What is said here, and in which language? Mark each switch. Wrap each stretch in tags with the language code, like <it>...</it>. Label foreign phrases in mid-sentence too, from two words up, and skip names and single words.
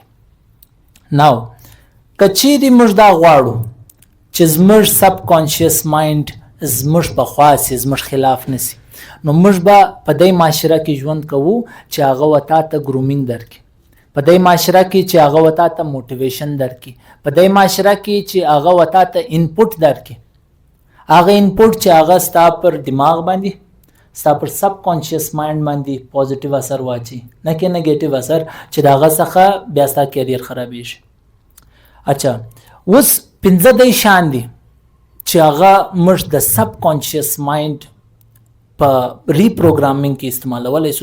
<ps>ناو کچېری موږ دا غواړو چې زموږ</ps> <en>subconscious mind</en> <ps>زموږ په خاص زموږ خلاف نسی، نو موږ به په دې معاشره کې ژوند کوو چې هغه وتا ته ګرومینګ درکړي، په دې معاشره کې چې هغه وتا ته موټیویشن درکړي، په دې معاشره کې چې هغه وتا ته انپوټ درکړي. هغه انپوټ چې هغه ستا پر دماغ باندې، ستا پر</ps> <en>subconscious mind</en> <ps>باندې پوزټیو اثر واچي، نه کې نیگیټیو اثر چې داغه څخه بیا ستا کیریئر خرابېږي. اچھا اوس 15 شان دي چې هغه موږ د</ps> <en>subconscious mind</en> <ps>په ریپروګرامینګ کې استعمالولای شو.</ps>